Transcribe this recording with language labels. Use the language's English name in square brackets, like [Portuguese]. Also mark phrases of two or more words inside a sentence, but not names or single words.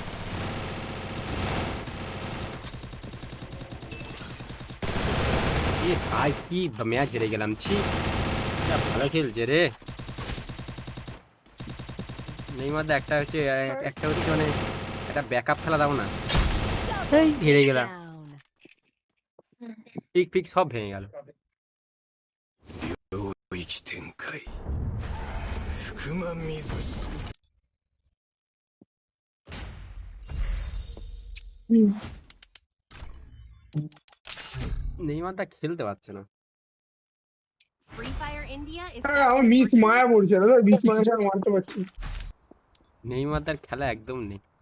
[Bangla] এ ভাই কি ম্যাচ হেরে গেলাম, ছি। যা ভালো খেলছে রে নেইমার দা। একটা হচ্ছে মানে একটা ব্যাকআপ খেলা দাও না। এই হেরে গেলাম, Down. পিক পিক সব ভেঙে গেল। [Japanese] 領域展開福間水師 [Bangla] নেইমার দা খেলতে পারছে না। [English] Free Fire India is [Bangla] আমার মিস মায়া পড়ছে না, মিস মায়াটা মারতে পারছি না। নেইমার দার খেলা একদম নেই।